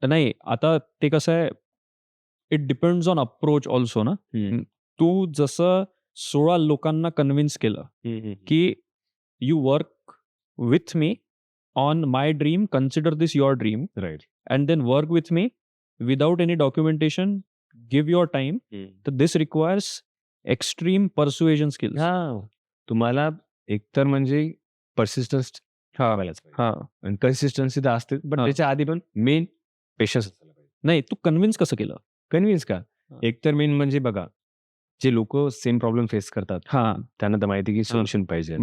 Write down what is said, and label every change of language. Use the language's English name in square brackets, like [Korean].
[Marathi] नाही आता ते कसं आहे, [English] it depends on approach also [Marathi] ना. तू जसं 16 लोकांना कन्व्हिन्स केलं, की [English] You work with me on my dream, consider this your dream right. And then work with me without any documentation, give your time. तर this requires extreme persuasion skills. हां. [Marathi] तुम्हाला एकतर म्हणजे पर्सिस्टन्स ठेवायलाच पाहिजे. हां. आणि कन्सिस्टन्सी तर असतेच. [English] But हां. [Marathi] त्याच्या आधी पण मेन पेशन्स असायला पाहिजे. नाही, तू कन्व्हिन्स कसं केलं? कन्व्हिन्स का? हां. एकतर मेन म्हणजे बघा, जे लोकं सेम प्रॉब्लेम फेस करतात, हां, त्यांना तर माहिती आहे की सोल्युशन पाहिजे.